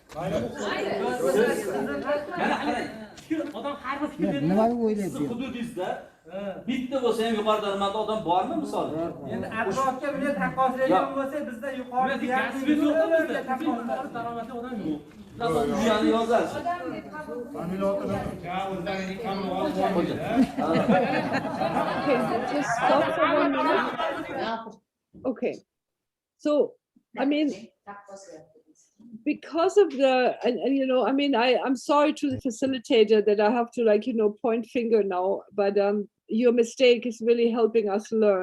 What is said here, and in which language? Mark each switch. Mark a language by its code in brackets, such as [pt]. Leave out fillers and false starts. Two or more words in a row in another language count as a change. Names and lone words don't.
[uz] Mana qarang. Odam har bir fikr beradi. Nima o'ylaysiz? Siz hududingizda bitta bo'lsa ham yuqori daromadli odam bormi misol? Endi atrofga buni taqqoslaydigan bo'lsa, bizda yuqori Kasbimiz yo'q bizda. Yuqori daromadli odam yo'q. Buyani yozasiz. [en] Okay, just stop for 1 minute. Okay. So, I mean, because of the, and you know, I mean, I'm sorry to the facilitator that I have to like, you know, point finger now, but your mistake is really helping us learn.